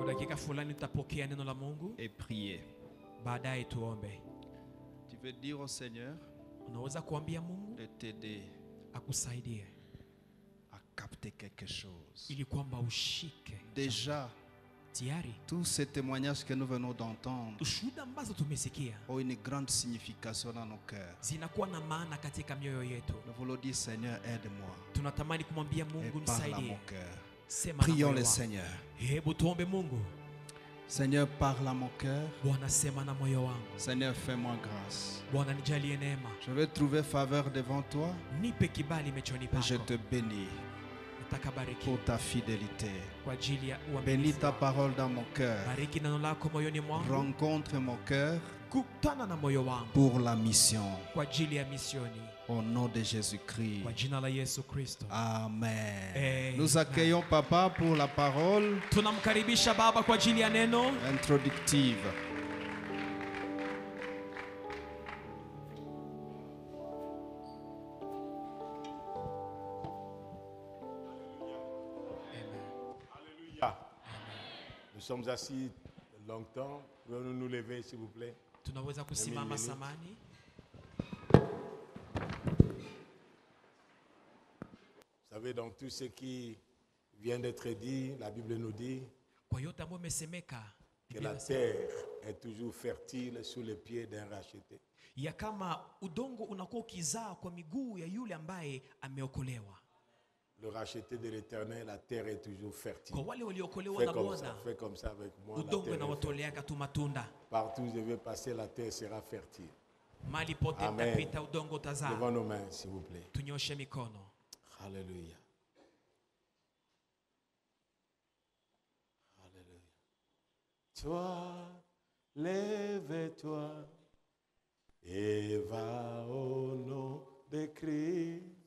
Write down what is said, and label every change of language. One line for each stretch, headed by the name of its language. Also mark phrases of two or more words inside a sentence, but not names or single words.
Swahili: dakika fulani tutapokea neno la Mungu.
French: Et prier.
Swahili: Baadaye tuombe.
French: Tu veux dire au Seigneur
Swahili: Unaweza kuambia Mungu
French: de t'aider
Swahili: akusaidie
French: à capter quelque chose.
Swahili: ili kwamba ushike.
French: Déjà,
Swahili: Tayari
French: tous ces témoignages que nous venons d'entendre
Swahili: ushuhuda ambazo tumesikia
French: ont une grande signification dans nos cœurs.
Swahili: zinakuwa na maana katika mioyo yetu.
French: Nous voulons dire, Seigneur, aide-moi.
Swahili: Tunatamani kumwambia
French: Et
Swahili: Mungu
French: parle à
Swahili: nisaidie.
French: mon cœur.
Swahili: Sema na
French: Prions
Swahili: moyo
French: le
Swahili: wako.
French: Seigneur.
Swahili: Hebu tuombe Mungu.
French: Seigneur, parle à mon cœur.
Swahili: Bwana, sema na moyo wangu.
French: Seigneur, fais-moi grâce.
Swahili: Bwana, nijalie neema.
French: Je vais trouver faveur devant toi.
Swahili: Nipe kibali machoni
French: Et je
Swahili: pako.
French: te bénis
Swahili: Nataka bariki
French: pour ta fidélité.
Swahili: kwa ajili ya
French: Bénis
Swahili: uaminifu.
French: ta parole dans mon cœur.
Swahili: Bariki neno lako moyoni mwangu.
French: Rencontre mon cœur
Swahili: Kutana na moyo wangu
French: pour la mission.
Swahili: kwa ajili ya misioni.
French: Au nom de Jésus-Christ.
Swahili: Kwa jina la Yesu Kristo. Amen. Amen.
French: Nous accueillons Papa pour la parole
Swahili: Tunamkaribisha Baba kwa ajili ya neno
French: introductive. Alléluia. Nous sommes assis longtemps. Pouvons-nous nous lever, s'il vous plaît?
Swahili: tunaweza kusimama
French: minute.
Swahili: samani.
French: Vous savez, donc tout ce qui vient d'être dit, la Bible nous dit
Swahili: Kwa yote ambayo imesemeka,
French: que
Swahili: Biblia
French: la
Swahili: inasema
French: terre est toujours fertile sous les pieds d'un racheté.
Swahili: ya kama udongo unakuwa ukizaa kwa miguu ya yule ambaye ameokolewa.
French: Le racheté de l'Éternel, la terre est toujours fertile.
Swahili: Kwa wale waliokolewa
French: Fais
Swahili: na
French: comme ça,
Swahili: Bwana,
French: fais comme ça avec moi. La
Swahili: udongo
French: terre est fertile.
Swahili: inawatoleaka tu matunda.
French: Partout où je vais passer, la terre sera fertile.
Swahili: Mali pote Amen. mtapita udongo utazaa.
French: Levons nos mains, s'il vous plaît.
Swahili: Tunyoshe mikono. Alléluia. Alléluia.
French: Toi, lève-toi et va au nom de Christ.